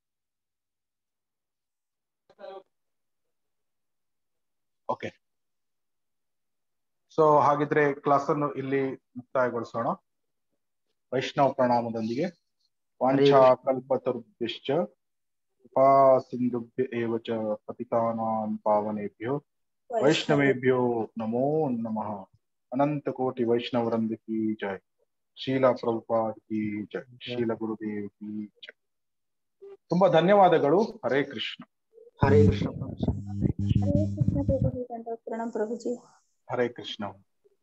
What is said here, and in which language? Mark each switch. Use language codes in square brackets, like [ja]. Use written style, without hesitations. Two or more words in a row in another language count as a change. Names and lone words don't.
[kn] ಓಕೆ. ಸೊ ಹಾಗಿದ್ರೆ ಕ್ಲಾಸ್ ಅನ್ನು ಇಲ್ಲಿ ಮುಕ್ತಾಯಗೊಳಿಸೋಣ ವೈಷ್ಣವ ಪ್ರಣಾಮದೊಂದಿಗೆ. [sa] ವಾಂಛಾ ಕಲ್ಪತರುಭ್ಯಶ್ಚ ಕೃಪಾ ಸಿಂಧುಭ್ಯ ಏವ ಚ ಪತಿತಾನಾಂ ಪಾವನೇಭ್ಯೋ ವೈಷ್ಣವೇಭ್ಯೋ ನಮೋ ನಮಃ. [hi] अनंत कोटि वैष्णववृंद की जय. श्रील प्रभुपाद की जय. श्रील गुरुदेव की जय. [kn] ತುಂಬಾ ಧನ್ಯವಾದಗಳು. ಹರೇ ಕೃಷ್ಣ. ಹರೇ ಕೃಷ್ಣ. ಹರೇ ಕೃಷ್ಣ ಪ್ರಭುಜಿ. ಪ್ರಣಾಮ ಪ್ರಭುಜಿ. ಹರೇ ಕೃಷ್ಣ.